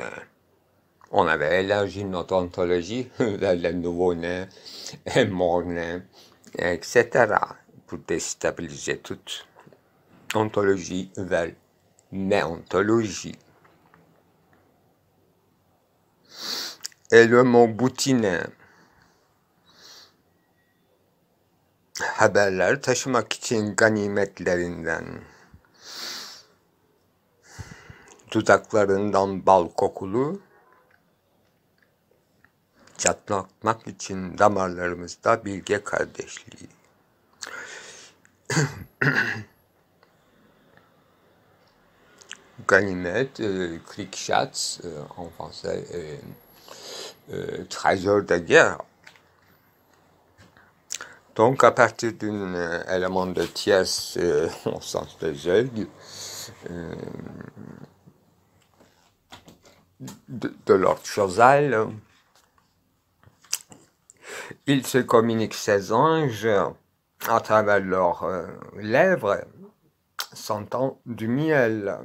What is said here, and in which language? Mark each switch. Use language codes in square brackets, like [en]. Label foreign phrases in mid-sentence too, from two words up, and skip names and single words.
[fr] On avait élargi notre ontologie, le nouveau-né, mort-né, etc., pour déstabiliser toute ontologie vers néontologie. Et le mot boutiné, [tr] haberler taşımak için ganimetlerinden, dudaklarından bal kokulu, çatlatmak için damarlarımızda bilge kardeşliği. [fr] Ganimet, Kriegschatz, en français, trésor de guerre. Donc, à partir d'un élément de tierce, au sens des œils, de l'ordre causal, ils se communiquent, ces anges, à travers leurs lèvres, sentant du miel.